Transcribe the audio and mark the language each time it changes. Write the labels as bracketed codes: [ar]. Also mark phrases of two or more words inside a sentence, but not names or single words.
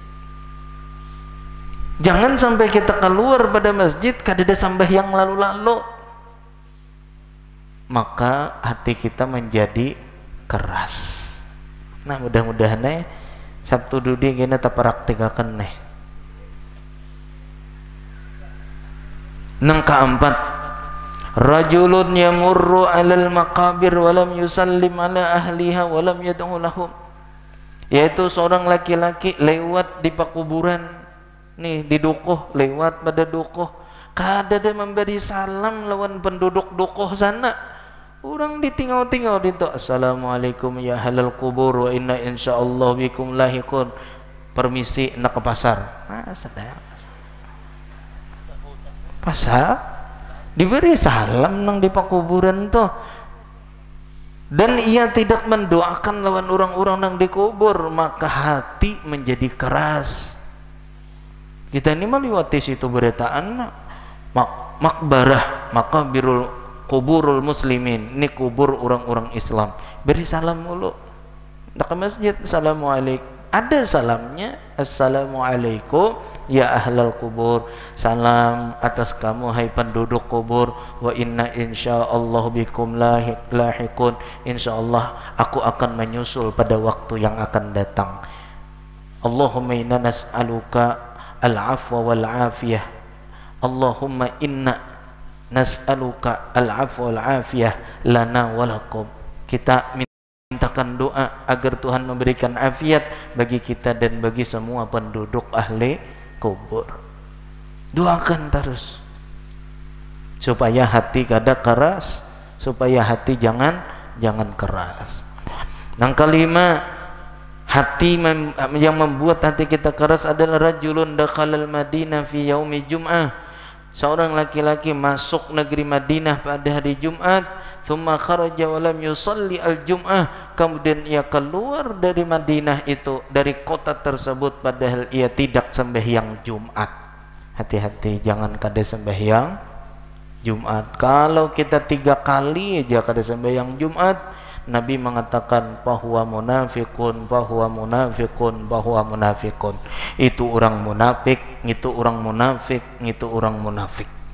[bjn] Jangan sampai kita keluar pada masjid kadada sembahyang lalu-lalu, maka hati kita menjadi keras. Nah mudah-mudahan Sabtu dudi gini tapraktikakan nih. Nang keempat, [ar] رجل يمر على المقابر ولم يسلم على أهلها ولم يدع لهم. [bjn] Yaitu seorang laki-laki lewat di pakuburan nih, di dukuh, lewat pada dukuh kada ada memberi salam lawan penduduk dukuh sana. Orang ditinggal-tinggal dinto [ar] السلام عليكم يا أهل القبور وإنا إن شاء الله بكم لاحقون. [bjn] Permisi nak ke pasar. Pasar diberi salam nang di pakuburan tuh. Dan ia tidak mendoakan lawan orang-orang nang dikubur, maka hati menjadi keras. Kita ini meliwati situ beretaan makbarah, [ar] مقابر قبور المسلمين, [bjn] ini kubur orang-orang Islam. Beri salam mulu. Nak ke masjid assalamualaikum. Ada salamnya, [ar] السلام عليكم يا أهل القبور. [bjn] Salam atas kamu hai penduduk kubur. [ar] وإنا إن شاء الله بكم لاحقون. [bjn] Insyaallah aku akan menyusul pada waktu yang akan datang. [ar] اللهم إنا نسألك العفو والعافية. اللهم إنا نسألك العفو والعافية لنا ولكم. [bjn] Kita mintakan doa agar Tuhan memberikan afiat bagi kita dan bagi semua penduduk ahli kubur. Doakan terus supaya hati kada keras, supaya hati jangan keras. Yang kelima, hati yang membuat hati kita keras adalah [ar] رجل دخل المدينة في يوم الجمعة. [bjn] Seorang laki-laki masuk negeri Madinah pada hari Jumat, [ar] ثم خرج ولم يصل الجمعة, [bjn] kemudian ia keluar dari Madinah itu, dari kota tersebut, padahal ia tidak sembahyang Jumat. Hati-hati jangan kada sembahyang Jumat. Kalau kita 3 kali aja kada sembahyang Jumat, Nabi mengatakan bahwa munafikun, bahwa munafikun, bahwa munafikun. Itu orang munafik, itu orang munafik, itu orang munafik.